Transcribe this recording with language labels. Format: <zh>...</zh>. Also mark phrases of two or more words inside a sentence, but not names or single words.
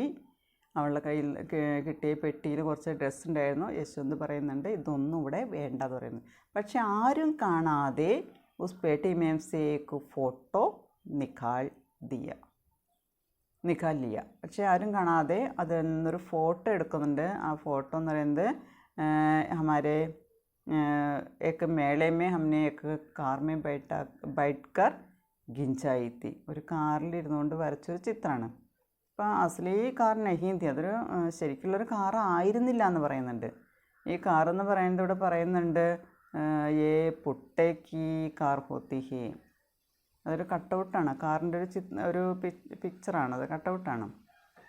<ml>അവളുടെ കയ്യിൽ കിട്ടിയ പെട്ടിയിൽ കുറച്ച് ഡ്രസ്സ് ഉണ്ടായിരുന്നു. യശ്വന്ത് പറയുന്നുണ്ട് ഇതൊന്നും ഇവിടെ വേണ്ടെന്ന് പറയുന്നു. പക്ഷെ ആരും കാണാതെ</ml> <hi>उस पेटी में से एक फोटो निकाल लिया.</hi> <ml>പക്ഷെ ആരും കാണാതെ അതിൽ നിന്നൊരു ഫോട്ടോ എടുക്കുന്നുണ്ട്. ആ ഫോട്ടോ എന്ന് പറയുന്നത്</ml> <hi>हमारे एक मेले में हमने एक कार में बैठकर गिंचाई थी.</hi> <ml>ഒരു കാറിലിരുന്നുകൊണ്ട് വരച്ചൊരു ചിത്രമാണ്. അപ്പോൾ</ml> <hi>असली कार नहीं थी,</hi> <ml>അതൊരു ശരിക്കുള്ളൊരു കാർ ആയിരുന്നില്ല എന്ന് പറയുന്നുണ്ട്. ഈ കാറെന്ന് പറയുന്നത് ഇവിടെ പറയുന്നുണ്ട്</ml> <hi>ए पुट्टेक कार होती है,</hi> <ml>അതൊരു കട്ടൗട്ടാണ്. കാറിൻ്റെ ഒരു പിക്ചറാണ്, അത് കട്ടൗട്ടാണ്.</ml>